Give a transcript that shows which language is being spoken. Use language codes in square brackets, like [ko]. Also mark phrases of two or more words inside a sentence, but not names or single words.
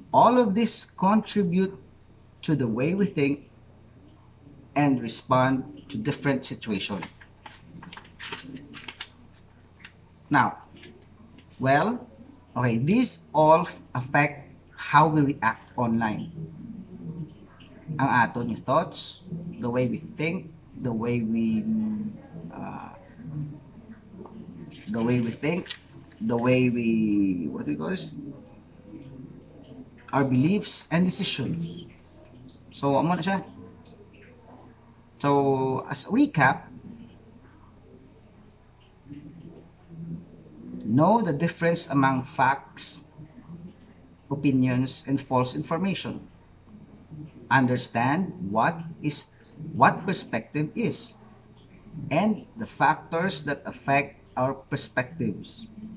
[en] All of this contribute to the way we think and respond to different situations. Now, well, okay, these all affect how we react online. [hil] Ang aton yung [en] thoughts, the way we think, the way we uh, the way we think, the way we, what do we call this? Our beliefs and decisions. So, [tl] ano na siya? [en] So, as a recap, know the difference among facts, opinions, and false information. Understand what perspective is, and the factors that affect our perspectives.